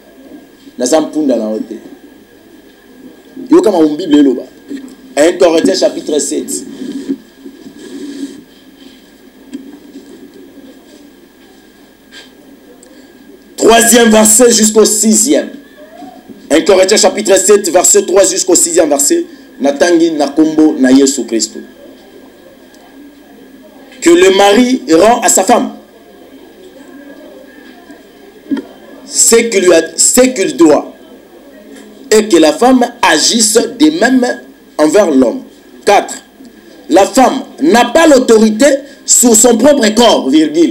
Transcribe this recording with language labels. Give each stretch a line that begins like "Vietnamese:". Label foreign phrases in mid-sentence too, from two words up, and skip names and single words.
French: 1 Corinthiens chapitre 7. Troisième verset jusqu'au 6e. 1 Corinthiens chapitre 7, verset 3 jusqu'au 6e verset.
Lingala: Natangi nakombo na Yesu Christo.
French: Que le mari rend à sa femme ce qu'il doit. Et que la femme agisse de même envers l'homme. 4. La femme n'a pas l'autorité sur son propre corps, virgule.